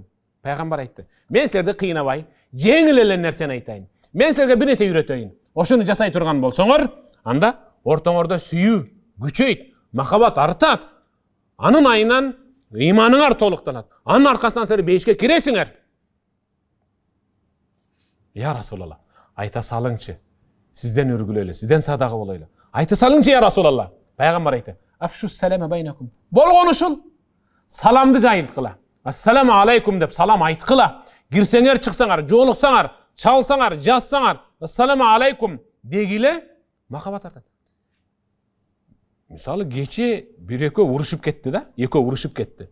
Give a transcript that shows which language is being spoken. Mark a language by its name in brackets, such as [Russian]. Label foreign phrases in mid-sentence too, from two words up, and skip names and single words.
[Kyrgyz] Пайгамбар айтты. Мен силерди кыйнабай, жеңил эле нерсени айтайын. Мен силерге бир нерсе үйрөтөйүн. Ошону жасай турган болсоңор, анда ортоңордо сүйүү күчөйт, махаббат артат. Анын айынан иманыңар толуктанат. Анын аркасынан силер бейишке киресиңер. [Arabic] يا رسول الله, [Kyrgyz] айта салыңчы. Сизден үргүлөйлү, сизден садага болойлу. Айта салыңчы [Arabic] يا رسول الله. [Kyrgyz] Пайгамбар айтты. [Arabic] أفشوا السلام بينكم. [Kyrgyz] Болгон ушул. Саламды жайылткыла. [Arabic] السلام عليكم [Kyrgyz] деп салам айткыла. Кирсеңер, чыксаңар, жолуксаңар, чалсаңар, жазсаңар, [Arabic] السلام عليكم [Kyrgyz] дегиле махаббат артат. Мисалы кече бир экөө урушуп кетти да, экөө урушуп кетти.